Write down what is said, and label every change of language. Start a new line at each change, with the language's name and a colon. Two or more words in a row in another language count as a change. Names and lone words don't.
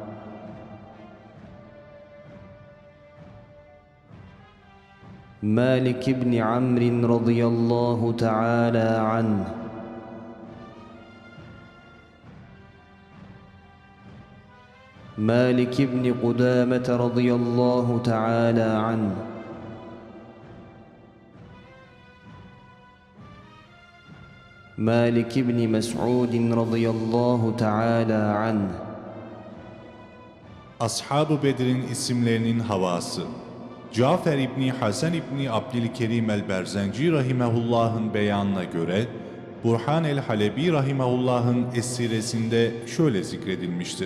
Arabic: مالك بن عمرو رضي الله تعالى عنه مالك بن قدامة رضي الله تعالى عنه مالك بن مسعود رضي الله تعالى عنه.
Turkish: Ashab-ı Bedir'in isimlerinin havası. Cafer İbni Hasan İbni Abdülkerim el-Berzenci rahimehullah'ın beyanına göre Burhan el-Halebi rahimehullah'ın esiresinde şöyle zikredilmiştir.